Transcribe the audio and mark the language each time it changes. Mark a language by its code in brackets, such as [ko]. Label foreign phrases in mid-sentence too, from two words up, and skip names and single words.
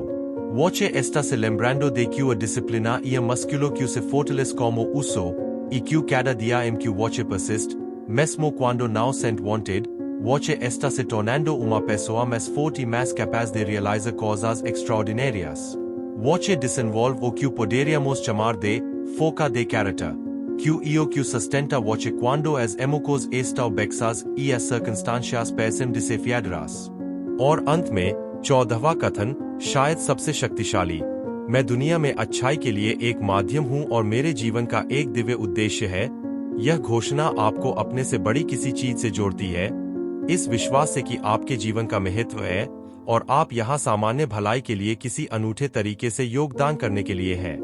[pt] Você está se lembrando de que a disciplina é músculo que se fortalece como uso, e que cada dia em que você persiste, mesmo quando não sente vontade, você está se tornando uma pessoa mais forte e mais capaz de realizar coisas extraordinárias. Você desenvolve o que poderíamos chamar de foca de caráter, que sustenta você quando as emoções estão baixas e as circunstâncias parecem desafiadoras. [hi] और अंत में 14वां कथन, शायद सबसे शक्तिशाली, मैं दुनिया में अच्छाई के लिए एक माध्यम हूं और मेरे जीवन का एक दिव्य उद्देश्य है। यह घोषणा आपको अपने से बड़ी किसी चीज से जोड़ती है, इस विश्वास से कि आपके जीवन का महत्व है और आप यहाँ सामान्य भलाई के लिए किसी अनूठे तरीके से योगदान करने के लिए हैं।